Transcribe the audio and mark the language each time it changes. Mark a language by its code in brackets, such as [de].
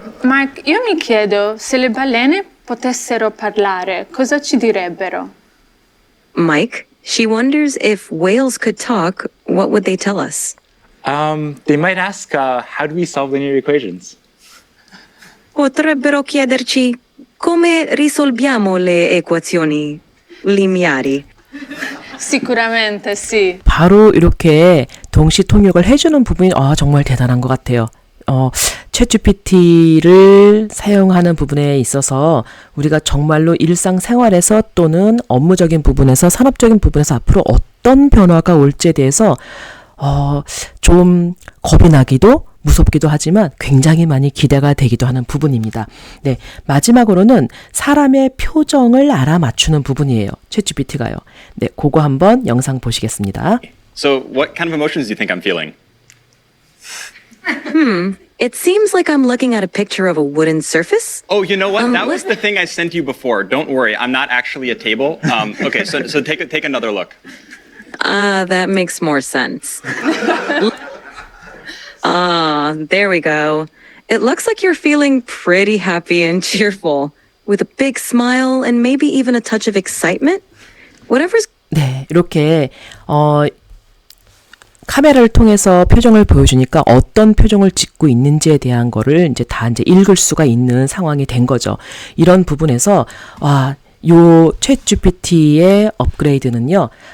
[it] Mark, io mi chiedo se le balene potessero parlare, cosa ci direbbero? [en] Mike, she wonders if whales could talk, what would they tell us? They might ask, how do we solve linear equations? [it] Potrebbero chiederci come risolviamo le equazioni lineari. Sicuramente sì. [ko] 바로 이렇게 동시 통역을 해주는 부분이 정말 대단한 것 같아요. 챗GPT를 사용하는 부분에 있어서 우리가 정말로 일상생활에서 또는 업무적인 부분에서 산업적인 부분에서 앞으로 어떤 변화가 올지에 대해서 좀 겁이 나기도 무섭기도 하지만 굉장히 많이 기대가 되기도 하는 부분입니다. 네, 마지막으로는 사람의 표정을 알아맞추는 부분이에요. 챗GPT가요. 네, 그거 한번 영상 보시겠습니다. [en] So, what kind of emotions do you think I'm feeling? It seems like I'm looking at a picture of a wooden surface. Oh, you know what? That what- was the thing I sent you before. Don't worry, I'm not actually a table. Okay, so take another look. That makes more sense. There we go. It looks like you're feeling pretty happy and cheerful, with a big smile and maybe even a touch of excitement. Whatever's [ko] 네, 이렇게 카메라를 통해서 표정을 보여주니까 어떤 표정을 짓고 있는지에 대한 거를 이제 다 이제 읽을 수가 있는 상황이 된 거죠. 이런 부분에서 요 챗GPT의 업그레이드는요.